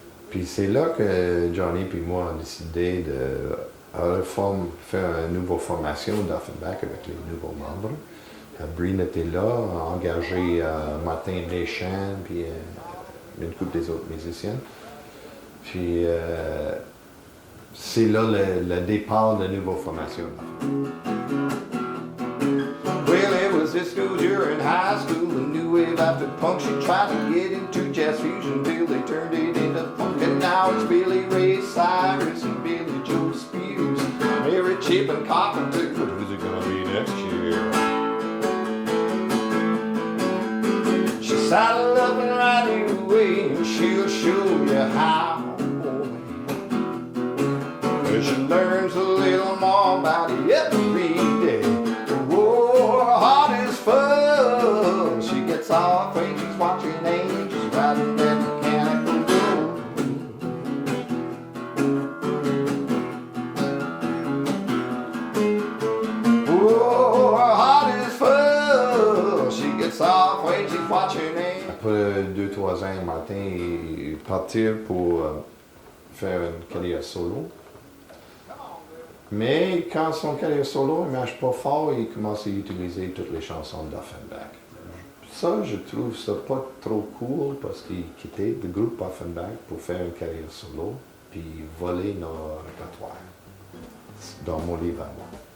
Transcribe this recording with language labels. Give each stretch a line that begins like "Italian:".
French: Puis c'est là que Johnny puis moi on a décidé de faire une nouvelle formation d'Offenbach avec les nouveaux membres. Breen était là, a engagé Martin Deschamps, puis une couple des autres musiciens. Puis c'est là le départ de la nouvelle formation.
English: Well, it was disco during high school, a new wave after punk. She tried to get into jazz fusion till they turned it into funk. And now it's Billy Ray Cyrus and Billy Joe Spears, Mary Chip and Carpenter. But who's it gonna be next year? She saddle up and ride you away, and she'll show you how. She learns a little more about it every day. Oh, her heart is full. She gets off when she's watching angels riding that mechanical bull. Oh, her heart is full. She gets off when she's watching angels.
French: Après 2-3 ans, Martin est parti pour faire une carrière solo. Mais quand son carrière solo ne marche pas fort, il commence à utiliser toutes les chansons d'Offenbach. Ça, je trouve ça pas trop cool parce qu'il quittait le groupe Offenbach pour faire une carrière solo, puis voler nos répertoires dans mon livre à moi.